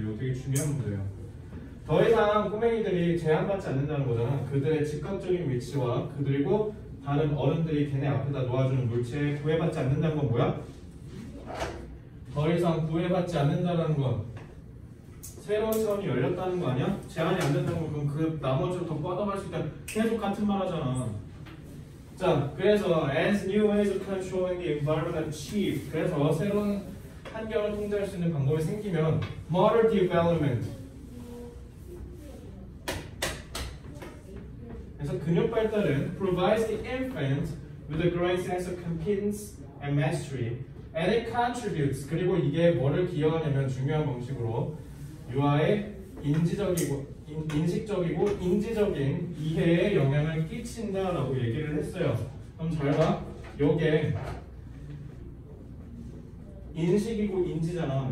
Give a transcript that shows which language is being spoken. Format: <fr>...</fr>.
<ko>이거 되게 중요한 문제예요. 더 이상 꼬맹이들이 제한받지 않는다는 거잖아. 그들의 즉각적인 위치와 그리고 다른 어른들이 걔네 앞에다 놓아주는 물체에 구애받지 않는다는 건 뭐야? 더 이상 구애받지 않는다는 건 새로운 차원이 열렸다는 거 아니야? 제한이 안 된다는 건 그럼 그 나머지로 더 뻗어갈 수 있다. 계속 같은 말 하잖아. 자, 그래서</ko> <en>as new ways of controlling the environment are achieved.</en> <ko>그래서 새로운 환경을 통제할 수 있는 방법이 생기면</ko> <en>modern development.</en> <ko>그래서 근육 발달은</ko> <en>provides the infant with a growing sense of competence and mastery, and it contributes.</en> <ko>그리고 이게 뭐를 기여하냐면 중요한 공식으로 유아의 인식적이고 인지적인 이해에 영향을 끼친다라고 얘기를 했어요. 그럼 잘 봐. 요게 인식이고 인지잖아.</ko>